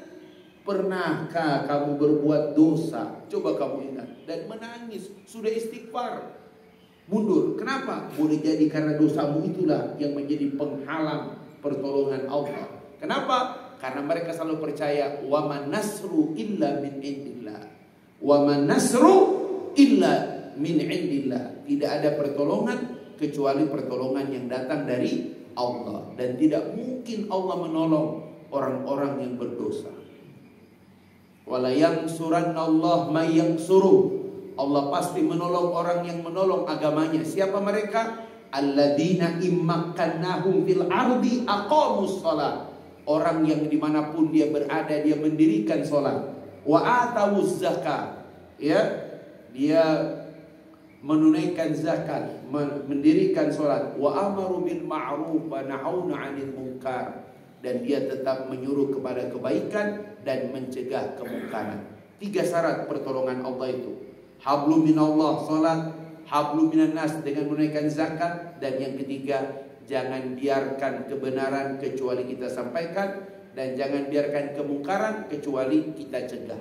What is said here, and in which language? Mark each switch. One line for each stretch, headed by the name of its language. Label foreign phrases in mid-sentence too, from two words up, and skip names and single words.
Indonesian: Pernahkah kamu berbuat dosa? Coba kamu ingat dan menangis, sudah istighfar, mundur. Kenapa? Boleh jadi karena dosamu itulah yang menjadi penghalang pertolongan Allah. Kenapa? Karena mereka selalu percaya
Arabic: وما النصر إلا من عند الله. وما النصر إلا من عند الله.
Indonesian: Tidak ada pertolongan kecuali pertolongan yang datang dari Allah, dan tidak mungkin Allah menolong orang-orang yang berdosa.
Arabic: ولينصرن الله من ينصره.
Indonesian: Allah pasti menolong orang yang menolong agamanya. Siapa mereka?
Arabic: الذين إن مكناهم في الأرض أقاموا الصلاة.
Indonesian: Orang yang dimanapun dia berada, dia mendirikan sholat.
Arabic: وآتوا الزكاة.
Indonesian: Ya, dia menunaikan zakat, mendirikan sholat.
Arabic: وأمروا بالمعروف ونهوا عن المنكر.
Indonesian: Dan dia tetap menyuruh kepada kebaikan dan mencegah kemungkaran. 3 syarat pertolongan Allah itu.
Arabic: حبل من الله
Indonesian: salat,
Arabic: حبل من الناس
Indonesian: dengan menunaikan zakat, dan yang ketiga, jangan biarkan kebenaran kecuali kita sampaikan, dan jangan biarkan kemungkaran kecuali kita cegah.